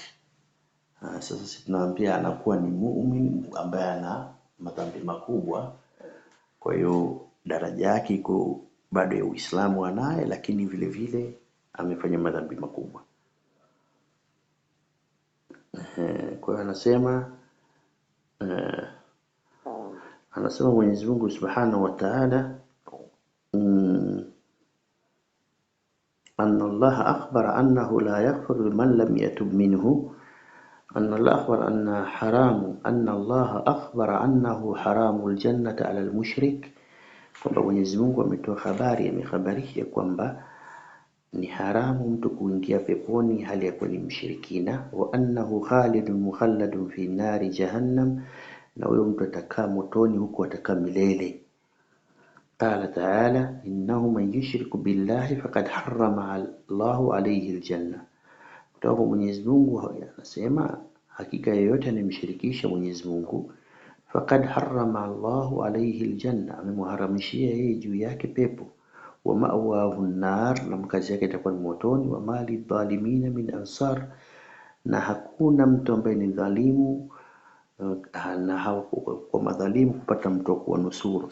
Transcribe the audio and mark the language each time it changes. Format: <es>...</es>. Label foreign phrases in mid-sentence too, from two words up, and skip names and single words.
<sw>Sasa sisi tunaambia anakuwa ni muumini ambaye ana madhambi makubwa, kwa hiyo daraja yake iko bado ya Uislamu anaye, lakini vile vile amefanya madhambi makubwa. Kwa hiyo anasema</sw> <ar>Mwenyezi Mungu سبحانه وتعالى, أن الله أخبر أنه لا يغفر لمن لم يتب منه. أن الله أخبر أن الله أخبر أنه حرام الجنة على المشرك.</ar> <sw>Kwamba Mwenyezi Mungu ametoa amehabarisha kwamba ni haramu mtu kuingia peponi hali ya kuwa ni mshirikina.</sw> <ar>وأنه خالد مخلد في نار جهنم,</ar> <sw>na huyo mtu atakaa motoni huko atakaa milele.</sw> <ar>قال تعالى إنه من يشرك بالله فقد حرم الله عليه الجنة.</ar> <sw>Kutoka Mwenyezi Mungu anasema hakika yeyote anemshirikisha Mwenyezi Mungu,</sw> <ar>فقد حرم الله عليه الجنة,</ar> <sw>amemharamishia yeye juu yake pepo.</sw> <ar>ومأواه النار,</ar> <sw>na mkazi yake itakuwa ni motoni.</sw> <ar>وما للظالمين من أنصار,</ar> <sw>na hakuna mtu ambaye ni dhalimu na kwa madhalimu kupata mtu wa kuwanusuru.</sw>